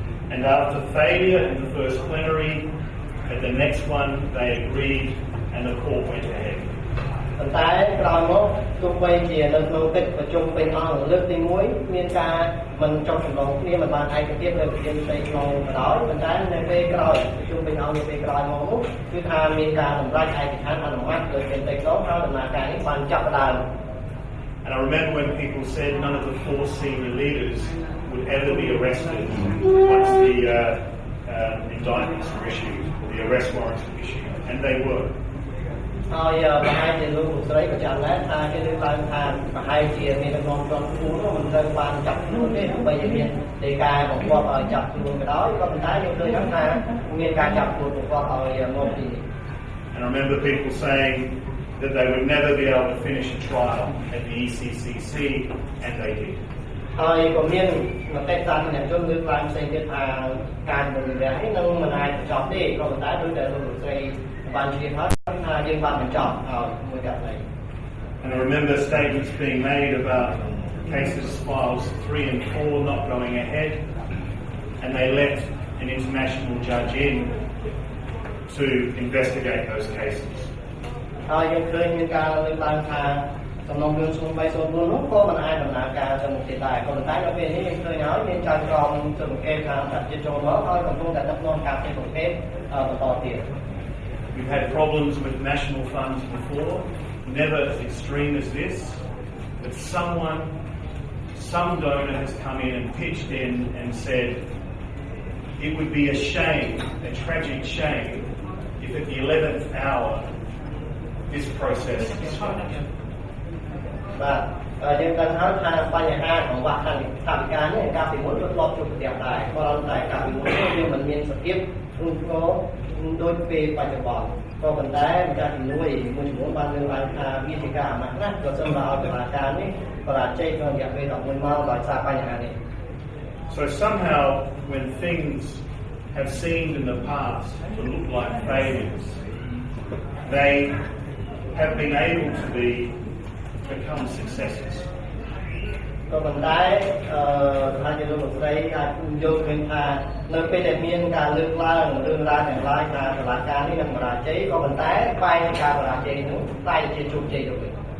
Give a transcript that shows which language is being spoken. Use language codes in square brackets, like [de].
[en] And after failure in the first plenary, at the next one they agreed and the court went ahead. [km] ប៉ុន្តែក្រោយមកទោះបីជានៅក្នុងកិច្ចប្រជុំពេញអង្គលើកទី1មានការមិនចុះសម្រុងគ្នាមិនបានឯកភាពនៅវិធានផ្ទៃក្នុងក៏ដោយប៉ុន្តែនៅពេលក្រោយប្រជុំពេញអង្គនៅពេលក្រោយមកនោះគឺថាមានការសម្រេចឯកច្ឆន្ទអនុម័តលើវិធានផ្ទៃក្នុងហើយដំណើរការនេះបានចាប់ផ្ដើម [en] And I remember when people said none of the 4 senior leaders would ever be arrested once the indictments were issued, or the arrest warrants were issued, and they were. [km] ហើយប្រហែលជាលោកស្រីក៏ចាំដែរថាគេលើកឡើងថាប្រហែលជាមានដំណងជាប់ខ្លួននោះមិនត្រូវបានចាប់ខ្លួនទេទោះបីជាមានដីកាបង្គាប់ឲ្យចាប់ខ្លួនក៏ដោយក៏ប៉ុន្តែយើងឃើញថាមានការចាប់ខ្លួនបង្គាប់ឲ្យមកទីនេះ [en] And I remember people saying that they would never be able to finish a trial at the ECCC, and they did. [km] ហើយក៏មានមតិសាធារណជនលើកឡើងផ្សេងទៀតថាការជំនុំជម្រះនេះនឹងមិនអាចបញ្ចប់ទេក៏ប៉ុន្តែដោយតែលោកស្រីបានជម្រាបហើយថាយើងបានបញ្ចប់ហើយមួយទៀតនេះ [en] And I remember statements being made about cases files 3 and 4 not going ahead, and they let an international judge in to investigate those cases. [km] ហើយយើងឃើញមានការលើកឡើងថាសំណុំរឿង0304នោះក៏មិនអាចដំណើរការទៅមុខទៀតដែរក៏ប៉ុន្តែនៅពេលនេះយើងឃើញហើយមានចៅក្រមស៊ើបអង្កេតខាងសហជីពចូលមកហើយកំពុងតែដឹកនាំការស៊ើបអង្កេតបន្តទៀត [en] We've had problems with national funds before, never as extreme as this, but some donor has come in and pitched in and said it would be a shame, a tragic shame, if at the 11th hour this process is stopped. [km] បាទយើងដឹងហើយថាបញ្ហាកង្វះខាតថវិកានេះកាលពីមុនធ្លាប់ជួបប្រទះដែរក៏ប៉ុន្តែកាលពីមុនវាមិនមានសភាពធ្ងន់ធ្ងរដូចពេលបច្ចុប្បន្នក៏ប៉ុន្តែម្ចាស់ជំនួយមួយចំនួនបានលើកឡើងថាវាជាការអាម៉ាស់ណាស់ក៏សូមឲ្យតុលាការនេះបរាជ័យក្នុងរយៈពេល11ម៉ោងដោយសារបញ្ហានេះ [en] So somehow when things have seemed in the past to look like failures, they have been able to become successes. [km] ក៏ប៉ុន្តែថាជាលោកស្រីអាចយល់ឃើញថានៅពេលដែលមានការលើកឡើងរឿងរ៉ាវទាំងឡាយថាតុលាការនេះនឹងបរាជ័យក៏ប៉ុន្តែបែរជាការបរាជ័យនោះតែជាជោគជ័យទៅវិញ